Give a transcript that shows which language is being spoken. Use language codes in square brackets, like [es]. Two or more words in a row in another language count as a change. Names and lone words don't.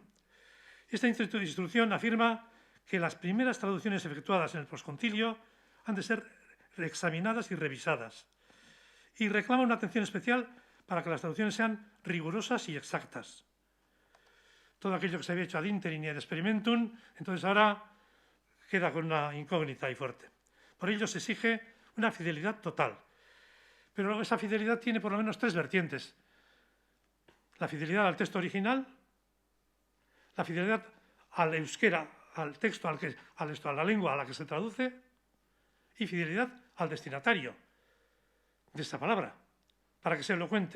[es] Esta instrucción afirma que las primeras traducciones efectuadas en el posconcilio han de ser reexaminadas y revisadas, y reclama una atención especial para que las traducciones sean rigurosas y exactas. Todo aquello que se había hecho [la] ad interim [es] y [la] ad experimentum, [es] entonces ahora queda con una incógnita y fuerte. Por ello se exige una fidelidad total. Pero esa fidelidad tiene por lo menos tres vertientes. La fidelidad al texto original, la fidelidad al euskera, al texto, a la lengua a la que se traduce, y fidelidad al destinatario de esta palabra, para que sea elocuente.